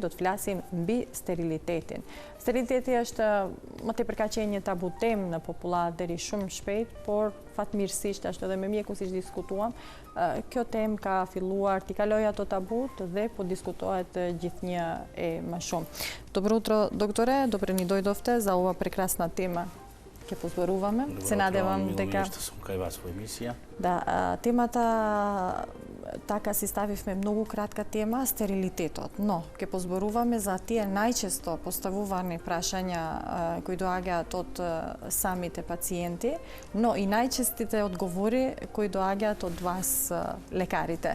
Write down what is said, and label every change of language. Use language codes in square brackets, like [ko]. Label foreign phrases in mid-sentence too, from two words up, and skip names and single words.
[sq] Do të flasim mbi sterilitetin. Steriliteti është më tepër ka qenë një tabu temë në popullat deri shumë shpejt, por fatmirësisht ashtu edhe me mjekun siç diskutuam, kjo temë ka filluar t'i kaloj ato tabut dhe po diskutohet gjithnjë e më shumë. [mk] Dobro утро, докторе, добре ни дојдовте за ова прекрасна тема. Ке позборуваме. Се надевам дека што сум кај вас во емисија. Да, темата така си ставивме многу кратка тема, стерилитетот, но ке позборуваме за тие најчесто поставувани прашања кои доаѓаат од самите пациенти, но и најчестите одговори кои доаѓаат од вас лекарите.